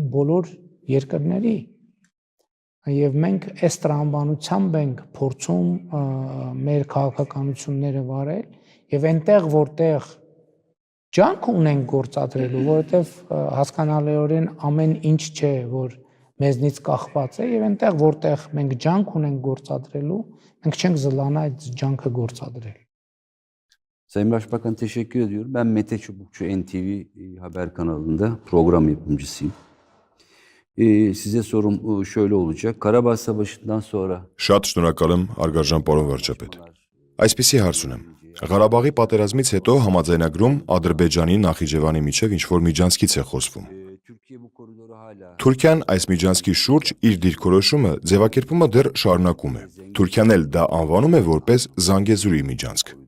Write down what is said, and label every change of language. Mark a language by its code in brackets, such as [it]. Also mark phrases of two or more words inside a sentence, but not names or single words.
[hy] բոլոր երկրների, եւ մենք այս տրամաբանությամբ ենք փորձում մեր քաղաքականությունները վարել եւ այնտեղ որտեղ ջանք ունենք գործադրելու, որովհետեւ հասկանալիորեն ամեն ինչ չէ, որ մեզնից կախված է, եւ այնտեղ որտեղ մենք ջանք ունենք գործադրելու, մենք չենք զլանա այդ ջանքը գործադրել։ [tr] Sayın Başbakan teşekkür ediyorum. Ben Mete Çubukçu NTV Haber kanalında program yapımcısıyım. Size sorum şöyle olacak. Karabağ Savaşı'ndan sonra... [hy] Շատ շնորհակալ եմ, արգարժան պարոն վարչապետ։ Այսպիսի հարց ունեմ։ Ղարաբաղի պատերազմից հետո համաձայնագրում Ադրբեջանի Նախիջևանի միջև ինչ-որ միջանցքից է խոսվում։ Թուրքիան այս միջանցքի շուրջ իր դիրքորոշումը ձևակերպումը դեռ շարունակում է։ Թուրքիան էլ դա անվանում է որպես Զանգեզուրի միջանցք։